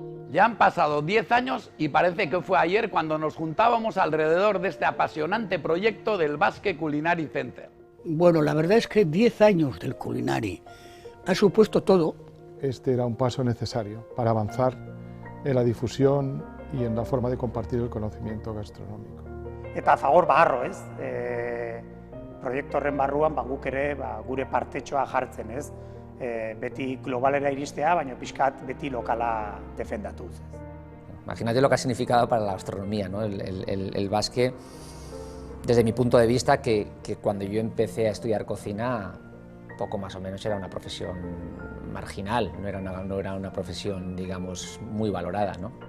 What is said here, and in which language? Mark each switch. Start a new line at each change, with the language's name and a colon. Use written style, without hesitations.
Spanish: Ya han pasado 10 años y parece que fue ayer cuando nos juntábamos alrededor de este apasionante proyecto del Basque Culinary Center. Bueno, la verdad es que 10 años del Culinary ha supuesto todo. Este era un paso necesario para avanzar en la difusión y en la forma de compartir el conocimiento gastronómico.
Basque: Eta Fagor baharro, ez? Proiektu horren barruan guk ere gure partetxoa jartzen, ez? Beti globalera iristea, baina pixkat beti lokala defendatuz.
Spanish: Imagínate lo que ha significado para la gastronomía, ¿no? El basque, desde mi punto de vista, que cuando yo empecé a estudiar cocina, poco más o menos era una profesión marginal, no era una profesión, digamos, muy valorada, ¿no?